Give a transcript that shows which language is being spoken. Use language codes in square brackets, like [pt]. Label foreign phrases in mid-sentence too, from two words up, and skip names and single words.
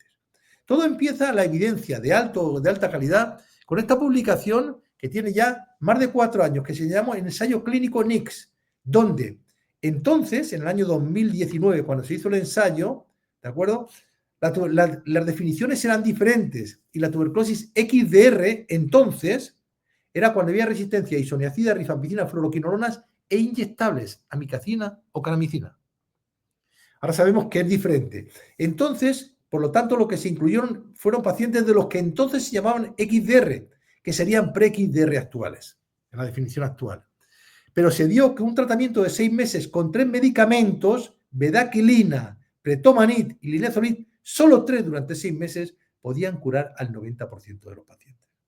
[es] Todo empieza la evidencia de alta calidad con esta publicación que tiene ya más de 4 años, que se llama Ensayo Clínico NICS, donde entonces, en el año 2019, cuando se hizo el ensayo, ¿de acuerdo? Las definiciones eran diferentes y la tuberculosis XDR entonces era cuando había resistencia a isoniazida, rifampicina, fluoroquinolonas e inyectables, amicacina o canamicina. Ahora sabemos que es diferente. Entonces, por lo tanto, lo que se incluyeron fueron pacientes de los que entonces se llamaban XDR, que serían pre-XDR actuales, en la definición actual. Pero se dio que un tratamiento de 6 meses con 3 medicamentos, bedaquilina, pretomanid y linezolid, solo 3 durante 6 meses, podían curar al 90% de los pacientes.